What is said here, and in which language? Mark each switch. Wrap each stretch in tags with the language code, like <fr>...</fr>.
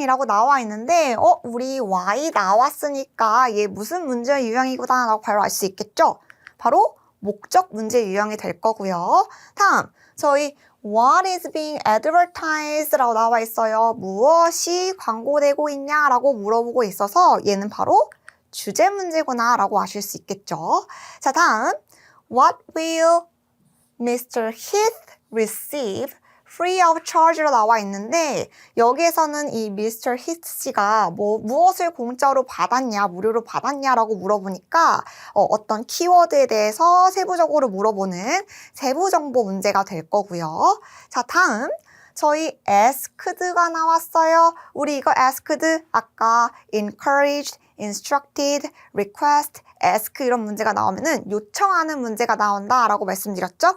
<ko>이라고 나와 있는데 우리 why 나왔으니까 얘 무슨 문제 유형이구나 라고 바로 알 수 있겠죠? 바로 목적 문제 유형이 될 거고요. 다음, 저희</ko> <en>What is being advertised?</en> <ko>라고 나와 있어요. 무엇이 광고되고 있냐? 라고 물어보고 있어서 얘는 바로 주제 문제구나 라고 아실 수 있겠죠? 자, 다음,</ko> <en>What will Mr. Heath receive free of charge로</en> <ko>나와 있는데 여기에서는 이</ko> <en>Mr.</en> <ko>Heath 씨가 무엇을 공짜로 받았냐, 무료로 받았냐라고 물어보니까 어떤 키워드에 대해서 세부적으로 물어보는 세부 정보 문제가 될 거고요. 자, 다음 저희 asked가 나왔어요. 우리 이거 asked 아까 encouraged, instructed, request, ask 이런 문제가 나오면은 요청하는 문제가 나온다라고 말씀드렸죠?</ko>